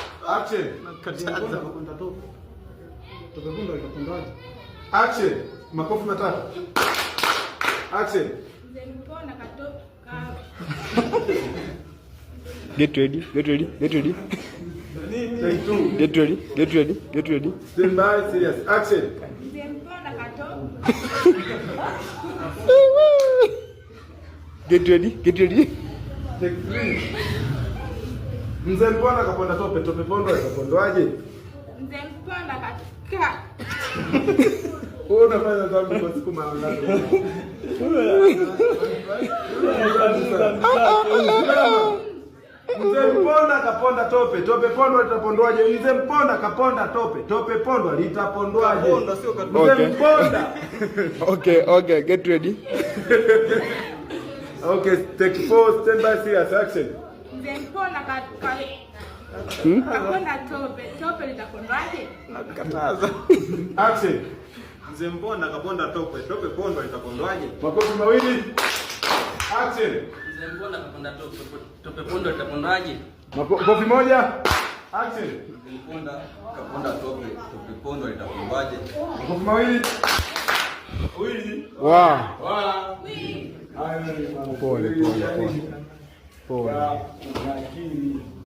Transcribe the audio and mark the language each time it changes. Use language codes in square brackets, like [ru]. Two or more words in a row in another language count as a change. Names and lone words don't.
[en] Action. [sw] Nakataza kwenda tope. Tope pondo itapondaje? Action. Makofi matatu. Action. Mzee Mpona katoka. [en] Get ready. Get ready. Get ready. Take two. Get ready. Get ready. Get ready. Stand by, serious. Action. [sw] Mzee Mpona katoka. [en] Get ready. Get ready. Take three. [sw] Mzee Mpona kaponda tope. Tope pondo itapondwaje? Mzee Mpona katoka. Wewe unafanya dhambi kwa siku mara ngapi? Mzee Mpona kaponda tope. Tope pondo litapondwaje? Mzee Mpona kaponda tope. Tope pondo litapondwaje? Pondo sio Mzee Mpona. [en] Okay. Okay. Get ready. Okay, take four. Stand by, serious. Action. [sw] Mzee Mpona kaponda tope. Tope litapondwaje? nakataza. [en] Action. [sw] Mzee Mpona kaponda tope. Tope pondo litapondwaje? Makofi mawili. Action. Mzee Mpona kaponda tope. Tope pondo litapondwaje? Makofi moja. Action. Mzee Mpona kaponda tope. Tope pondo litapondwaje? Makofi mawili. [en] Wow. [sw] Pole. Pole. Pole. Pole.